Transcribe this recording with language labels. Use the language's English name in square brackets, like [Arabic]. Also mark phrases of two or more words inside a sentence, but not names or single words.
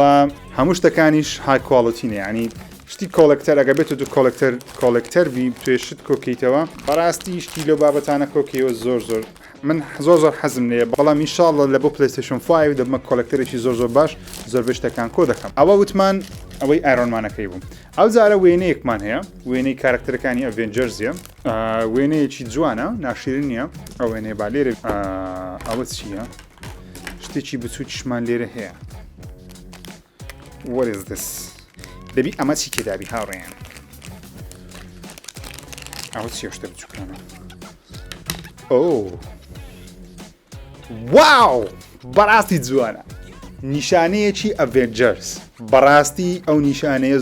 [Central Kurdish] هەموو شتەکانیش [English] high quality [Central Kurdish] ینی شتی کۆلێکتەر ئەگە بێت و کۆلێکتەربی توێشت کۆکەیتەوە بەڕاستی شتی لەو بابەتانە کۆکەیەوە زۆر من زۆر حەزم لێ بەڵام ئینشاڵڵا لە بۆ پلەیستێشن 5 دەبمە کۆلێکتەرێکی زۆر باش زۆربەی شتەکان کۆ دەکەم ئەوە وتمان ئەوەی ئایرۆنمانەکەی بوو ئەو جارە وێنەیەکمان هەیە وێنەی کارکتەرەکانی ئەڤێنجرزیە وێنەیەکی جوانە ناشرین نییە ئەو وێنەیە با لێرە ئەوە چییە شتێکی بچووکیشمان لێرە هەیە [English] what is this [Central Kurdish] دەبی ئەمە چی تێدابی هاوڕێیان ئەوە چیە شتە بچووکانە واو بەڕاستی جوانە نیشانەیەکی ئەڤێنجرز بەڕاستی ئەو نیشانەیە